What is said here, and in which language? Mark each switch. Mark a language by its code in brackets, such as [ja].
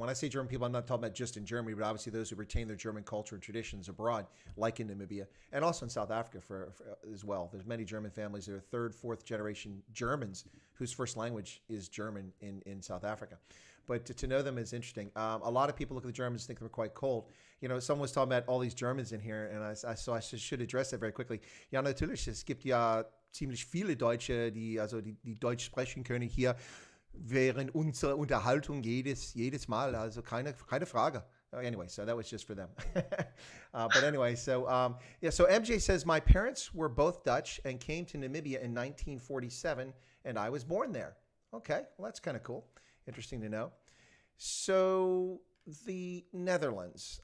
[en] When I say German people, I'm not talking about just in Germany, but obviously those who retain their German culture and traditions abroad, like in Namibia and also in South Africa for as well. There's many German families that are third, fourth generation Germans whose first language is German in South Africa. But to know them is interesting. A lot of people look at the Germans and think they're quite cold. Someone was talking about all these Germans in here, and I should address that very quickly. [de] Ja, natürlich, es gibt ja ziemlich viele Deutsche, die Deutsch sprechen können hier während unserer Unterhaltung jedes Mal. Also keine Frage. [en] Anyway, so that was just for them. But anyway, so so MJ says, my parents were both Dutch and came to Namibia in 1947, and I was born there. Okay, well, that's kind of cool. Interesting to know. So the Netherlands.